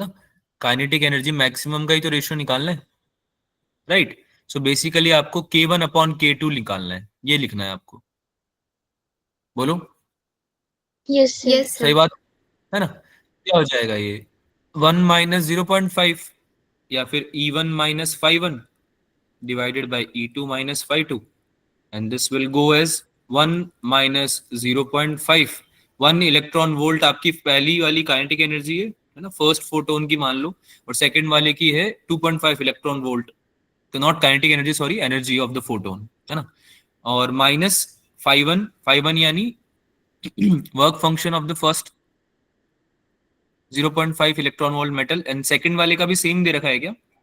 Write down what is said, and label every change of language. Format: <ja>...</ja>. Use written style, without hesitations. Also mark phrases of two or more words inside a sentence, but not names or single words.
<en>kinetic energy maximum</en> <hi>का ही तो रेशियो निकालना है, राइट।</hi> <en>so basically</en> <hi>आपको K1/K2 निकालना है, ये लिखना है आपको। बोलो,</hi> <en>यस सर। यस</en> <hi>सही सर। बात है ना? क्या हो जाएगा ये? 1 - 0.5 या फिर</hi> <en>E1 - phi 1 divided by E2 - phi 2, and this will go as 1 - 0.5.</en> <hi>1</hi> <en>electron volt</en> <hi>आपकी पहली वाली</hi> <en>kinetic energy</en> <hi>है ना,</hi> <en>first photon</en> <hi>की मान लो, और सेकंड वाले की है 2.5</hi> <en>electron volt.</en> <hi>तो</hi> <en>not kinetic energy, sorry, energy of the photon,</en> <hi>है ना। और</hi> <en>minus five one</en> <hi>यानी</hi> <en>work function of the first 0.5 electron volt metal, and</en> <hi>सेकंड वाले का भी सेम दे रखा है क्या?</hi>